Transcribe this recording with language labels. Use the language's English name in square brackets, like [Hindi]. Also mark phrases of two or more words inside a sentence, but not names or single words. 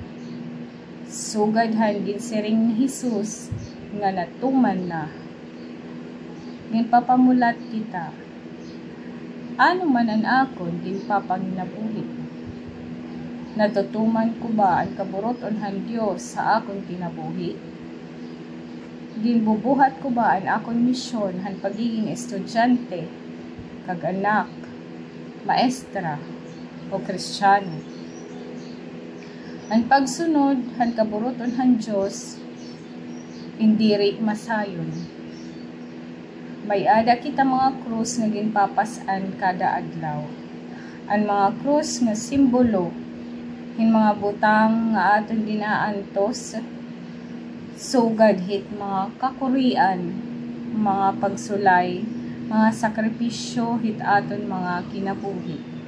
[Waray] Sugad han ginsiring ni Jesus nga natuman na. Ginpapamulat kita. Ano man ang akon ginpapanginabuhi. Natutuman ko ba ang kaburoton han Dios sa akong kinabuhi? Ginbubuhat ko ba ang akong misyon han pagiging estudyante, kag anak, maestra, o Kristiyano? Ang pagsunod han kaburoton han Dios indiri masayon. May ada kita mga krus nga ginpapasan kada adlaw. Ang mga krus nga simbolo hin mga butang nga aton ginaantos, sugad hit mga kakurian, mga pagsulay, mga sakripisyo hit aton mga kinabuhi.